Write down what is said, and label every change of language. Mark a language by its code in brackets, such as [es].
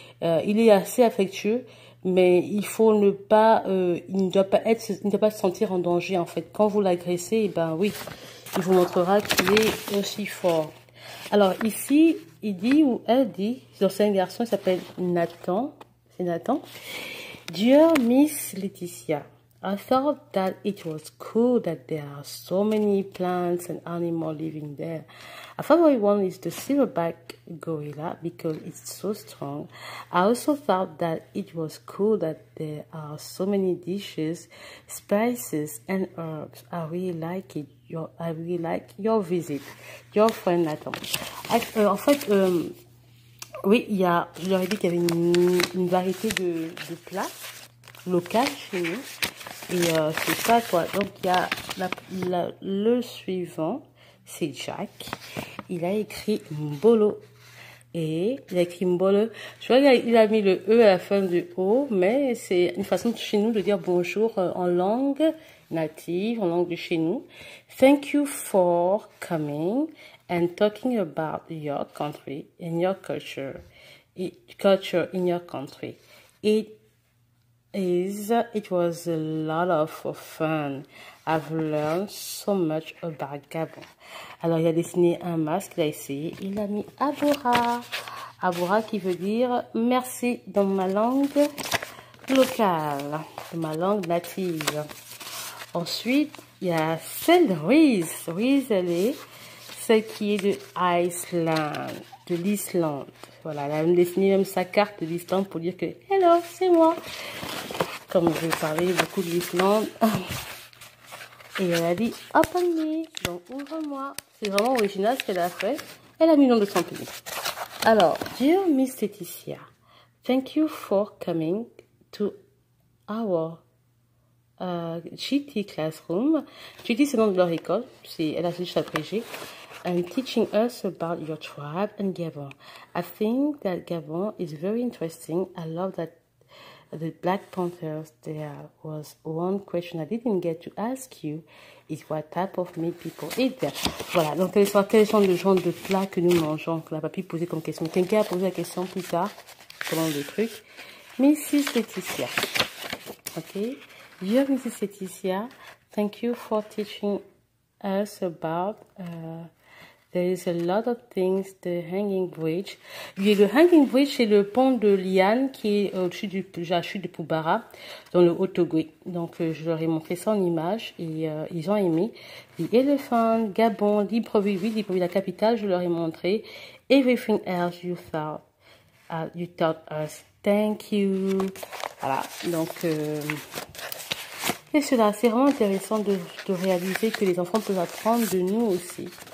[fr] Il est assez affectueux, mais il faut ne pas, il ne doit pas se sentir en danger en fait. Quand vous l'agressez, eh ben oui, il vous montrera qu'il est aussi fort. Alors ici, il dit ou elle dit, c'est un garçon, il s'appelle Nathan, c'est Nathan. [en] Dear Miss Laetitia, I thought that it was cool that there are so many plants and animals living there. A favorite one is the silverback gorilla because it's so strong. I also thought that it was cool that there are so many dishes, spices and herbs. I really like it. I really like your visit. Your friend Nathan. [fr] En fait, oui, je leur ai dit qu'il y avait une variété de plats locaux chez nous. Et c'est ça quoi. Donc il y a le suivant, c'est Jack. Il a écrit Mbolo. Et il a écrit Mbolo. Je vois qu'il a mis le E à la fin du O, mais c'est une façon chez nous de dire bonjour en langue native, en langue de chez nous. [en] Thank you for coming and talking about your country and your culture in your country. It was a lot of fun. I've learned so much about Gabon. [fr] Alors, il a dessiné un masque, il a essayé. Il a mis Abora. Abora qui veut dire merci dans ma langue locale, dans ma langue native. Ensuite, il y a celle de Ruiz. Ruiz, elle est celle qui est de Iceland, de l'Islande. Voilà, elle a même dessiné même sa carte de l'Islande pour dire que « Hello, c'est moi ». Comme je parlais beaucoup de l'Islande. Et elle a dit « [en] Open me [fr] », donc « Ouvre-moi ». C'est vraiment original ce qu'elle a fait. Elle a mis le nom de son pays. [en] Alors, Dear Miss Laetitia, thank you for coming to our GT classroom. [fr] GT, c'est le nom de leur école. Elle a juste abrégé. [en] And teaching us about your tribe and Gabon. I think that Gabon is very interesting. I love that the Black Panthers. There was one question I didn't get to ask you is what type of meat people eat there. [fr] Voilà, donc quels sont les genres de plats que nous mangeons, que la papy posait comme question. Quelqu'un a posé la question plus tard, selon le truc. [en] Mrs. Laetitia. Okay. Dear Mrs. Laetitia, thank you for teaching us about there is a lot of things, the hanging bridge. [fr] Le hanging bridge, c'est le pont de liane qui est au-dessus de la chute de Poubara, dans le Haut-Togo. Donc, je leur ai montré ça en image et ils ont aimé. [en] The Elephant, [fr] Gabon, Libreville, la capitale, je leur ai montré. [en] Everything else you taught us. Thank you. [fr] Voilà, donc... et cela, c'est vraiment intéressant de réaliser que les enfants peuvent apprendre de nous aussi.